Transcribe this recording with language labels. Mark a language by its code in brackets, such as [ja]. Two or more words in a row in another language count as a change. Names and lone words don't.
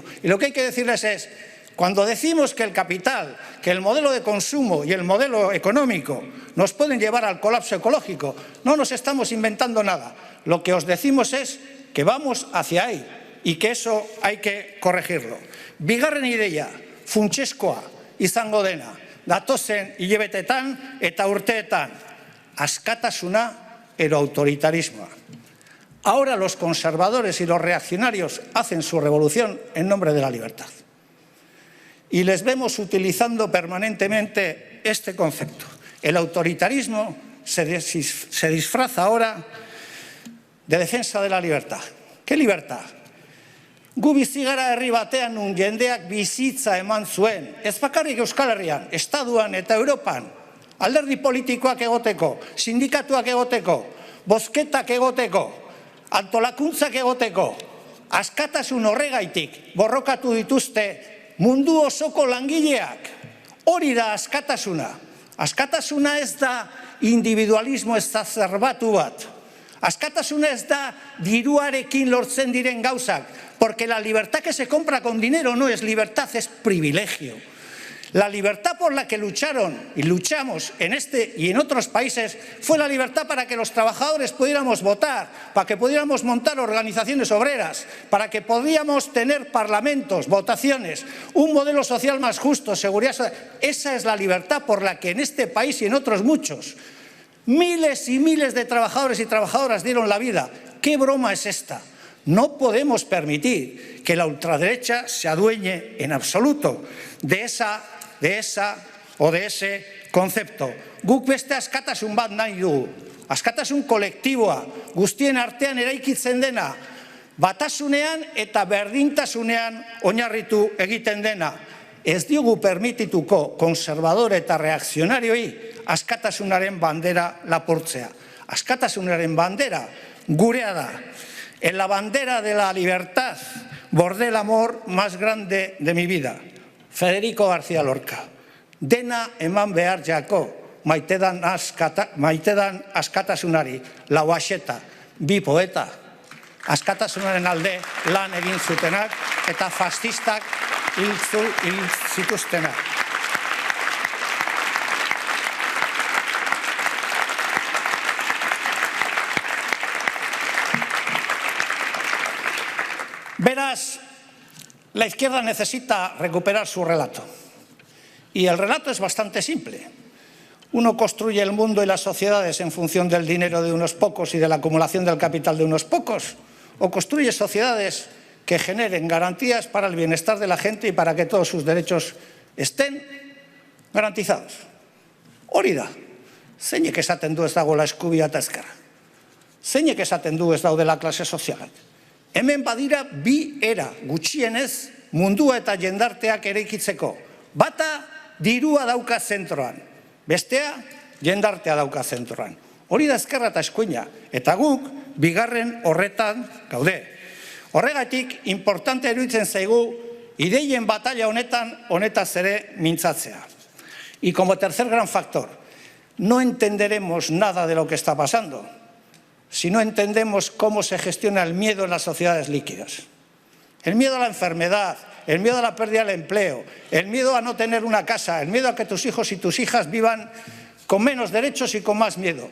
[es] Y lo que hay que decirles es: cuando decimos que el capital, que el modelo de consumo y el modelo económico nos pueden llevar al colapso ecológico, no nos estamos inventando nada. Lo que os decimos es que vamos hacia ahí y que eso hay que corregirlo. [eu] Bigarren ideia, funtsezkoa izango dena, datozen hilabetetan eta urteetan, askatasuna edo autoritarismoa. [es] Ahora los conservadores y los reaccionarios hacen su revolución en nombre de la libertad. Y les vemos utilizando permanentemente este concepto. El autoritarismo se disfraza ahora de defensa de la libertad. ¿Qué libertad? [eu] Gu bizi gara herri batean nun jendeak bizitza eman zuen, ez bakarrik Euskal Herrian, Estaduan eta Europan, alderdi politikoak egoteko, sindikatuak egoteko, bozketak egoteko, antolakuntzak egoteko, askatasun horregaitik borrokatu dituzte mundu osoko langileak. Hori da askatasuna. Askatasuna ez da individualismo exacerbatu bat. Askatasuna ez da diruarekin lortzen diren gauzak, [es] porque la libertad que se compra con dinero no es libertad, es privilegio. La libertad por la que lucharon y luchamos en este y en otros países fue la libertad para que los trabajadores pudiéramos votar, para que pudiéramos montar organizaciones obreras, para que podíamos tener parlamentos, votaciones, un modelo social más justo, seguridad social. Esa es la libertad por la que en este país y en otros muchos miles y miles de trabajadores y trabajadoras dieron la vida. ¿Qué broma es esta? No podemos permitir que la ultraderecha se adueñe en absoluto de ese concepto. [eu] Guk beste askatasun bat nahi dugu. Askatasun kolektiboa, guztien artean eraikitzen dena, batasunean eta berdintasunean oinarritu egiten dena. Ez diogu permitituko konservadore eta reakzionarioi askatasunaren bandera lapurtzea. Askatasunaren bandera gurea da. [es] En la bandera de la libertad bordé el amor más grande de mi vida. Federico García Lorca. [eu] Dena eman behar jako, maitedan askatasunari, Lauaxeta, bi poeta, askatasunaren alde lan egin zutenak eta fascistak hil zituztenak. [es] Verás, la izquierda necesita recuperar su relato. Y el relato es bastante simple. Uno construye el mundo y las sociedades en función del dinero de unos pocos y de la acumulación del capital de unos pocos, o construye sociedades que generen garantías para el bienestar de la gente y para que todos sus derechos estén garantizados. [eu] Hori da, zeinek esaten du ez dagoela eskubidea eta ezkerra. Zeinek esaten du ez daudela klase sozialak. Hemen badira bi era gutxienez mundua eta jendarteak eraikitzeko. Bata dirua dauka zentroan, bestea jendartea dauka zentroan. Hori da ezkerra eta eskuina, eta guk bigarren horretan gaude. Horregatik, importante iruditzen zaigu ideien batalla honetaz ere mintzatzea. [es] Y como tercer gran factor, no entenderemos nada de lo que está pasando si no entendemos cómo se gestiona el miedo en las sociedades líquidas. El miedo a la enfermedad, el miedo a la pérdida del empleo, el miedo a no tener una casa, el miedo a que tus hijos y tus hijas vivan con menos derechos y con más miedo.